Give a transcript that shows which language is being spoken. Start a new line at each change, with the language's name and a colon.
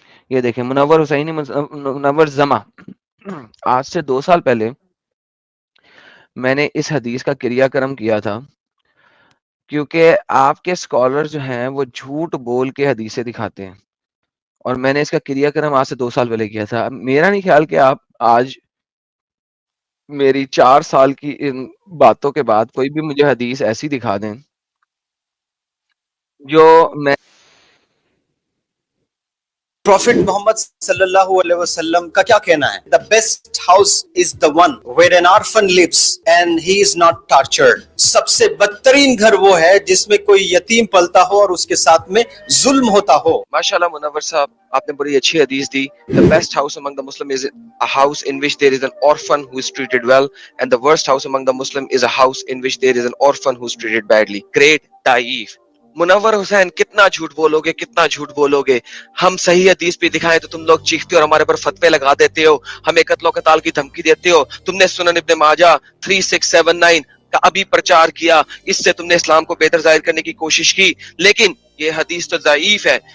Urdu: یہ دیکھیں منور حسینی منور زما آج سے 2 سال پہلے میں نے اس حدیث کا کریا کرم کیا تھا، کیونکہ آپ کے اسکالر جو ہیں وہ جھوٹ بول کے حدیثیں دکھاتے ہیں، اور میں نے اس کا کریا کرم آج سے 2 سال پہلے کیا تھا. میرا نہیں خیال کہ آپ آج میری 4 سال کی ان باتوں کے بعد کوئی بھی مجھے حدیث ایسی دکھا دیں جو میں
English: Prophet Muhammad sallallahu alaihi wasallam
Urdu: کا کیا کہنا ہے؟
English: The best house is the one where an orphan lives and he is not tortured.
Urdu: سب سے بدترین گھر وہ ہے جس میں کوئی یتیم پلتا ہو اور اس کے ساتھ میں ظلم ہوتا ہو. ماشاءاللہ منور صاحب آپ نے بڑی اچھی حدیث دی.
English: The best house among the Muslim is a house in which there is an orphan who is treated well, and the worst house among the Muslim is a house in which there is an orphan who is treated badly. Great Taif.
Urdu: منور حسین کتنا جھوٹ بولو گے، کتنا جھوٹ بولو گے. ہم صحیح حدیث پہ دکھائیں تو تم لوگ چیختے ہو اور ہمارے پر فتوے لگا دیتے ہو، ہمیں قتل و قتال کی دھمکی دیتے ہو. تم نے سنن ابن ماجہ 3679 کا ابھی پرچار کیا، اس سے تم نے اسلام کو بہتر ظاہر کرنے کی کوشش کی، لیکن یہ حدیث تو ضعیف ہے.